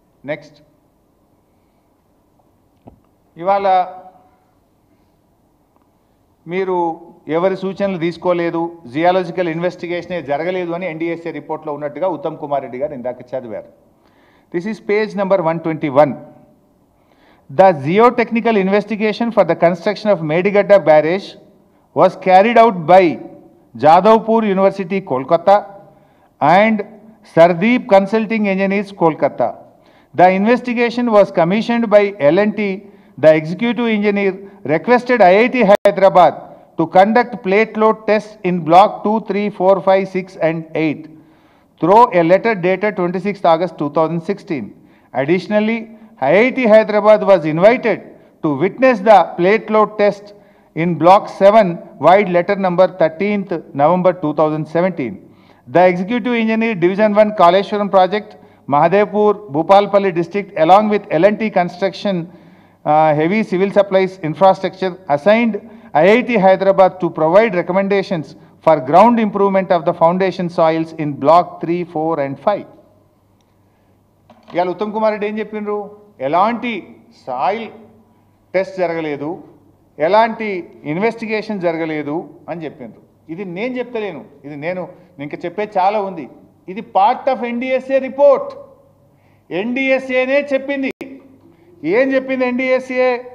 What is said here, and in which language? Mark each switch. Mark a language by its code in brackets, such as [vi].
[te] Next, ఇవాళ మీరు ఎవరి సూచనలు తీసుకోలేదు, జియాలజికల్ ఇన్వెస్టిగేషనే జరగలేదు అని ఎన్డీఎస్ఏ రిపోర్ట్లో ఉన్నట్టుగా ఉత్తమ్ కుమార్ రెడ్డి గారు ఇందాక చదివారు. [en] This is page number 121. The geotechnical investigation for the construction of Medigadda barrage was carried out by Jadavpur University, Kolkata and Sardeep Consulting Engineers, Kolkata. The investigation was commissioned by L&T. The executive engineer requested IIT Hyderabad to conduct plate load tests in block 2, 3, 4, 5, 6 and 8 through a letter dated 26th August 2016. Additionally, IIT Hyderabad was invited to witness the plate load test in block 7 wide letter number 13th November 2017. The executive engineer division 1 Kaleshwaram project, Mahadevpur, Bhupalpalli district along with L&T construction heavy civil supplies infrastructure assigned IIT Hyderabad to provide recommendations for ground improvement of the foundation soils in block 3, 4 and 5. [te] ఇవాళ ఉత్తమ్ కుమార్ రెడ్డి ఏం చెప్పిండ్రు? ఎలాంటి soil test జరగలేదు, ఎలాంటి investigation జరగలేదు అని చెప్పిండ్రు. ఇది నేను చెప్తలేను, ఇది నేను ఇంకా చెప్పేది చాలా ఉంది. ఇది [en] Part of NDSA report. [te] ఎన్డీఎస్ఏనే చెప్పింది. ఏం చెప్పింది ఎన్డీఎస్ఏ?